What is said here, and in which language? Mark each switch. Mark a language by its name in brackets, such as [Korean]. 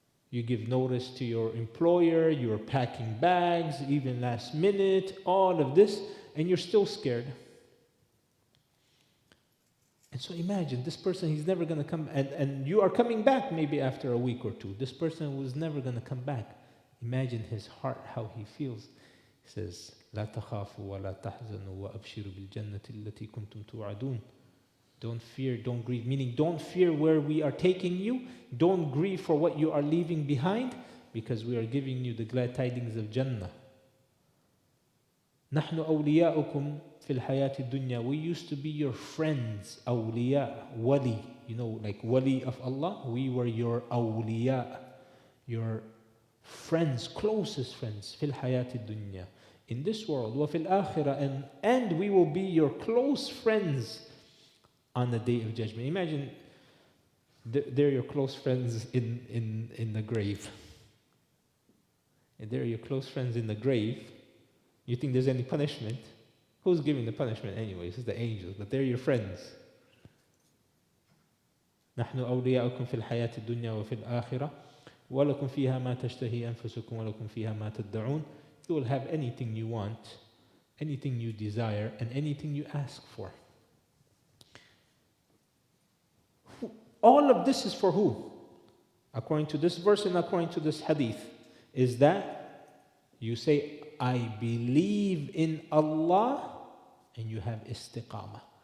[English] You give notice to your employer, you're packing bags, even last minute, all of this, and you're still scared. And so imagine, this person, he's never going to come, and you are coming back maybe after a week or two. This person was never going to come back. Imagine his heart, how he feels. He says, [Arabic] لا تخافوا ولا تحزنوا وأبشروا بالجنة التي كنتم توعدون. [English] Don't fear, don't grieve. Meaning, don't fear where we are taking you. Don't grieve for what you are leaving behind, because we are giving you the glad tidings of Jannah. [Arabic] نحن أولياؤكم في الحياة الدنيا. [English] We used to be your friends. أولياء, wali. You know, like wali of Allah. We were your awliya, your friends, closest friends. [Arabic] في الحياة الدنيا. [English] In this world. [Arabic] وفي الآخرة. [English] And we will be your close friends on the day of judgment. Imagine they're your close friends in the grave. And they're your close friends in the grave. You think there's any punishment? Who's giving the punishment anyways? It's the angels, but they're your friends. [Arabic] نحن أولياؤكم في الحياة الدنيا وفي الآخرة ولكم فيها ما تشتهي أنفسكم ولكم فيها ما تدعون. [English] You will have anything you want, anything you desire, and anything you ask for. All of this is for who? According to this verse and according to this hadith, is that you say, I believe in Allah, and you have istiqamah.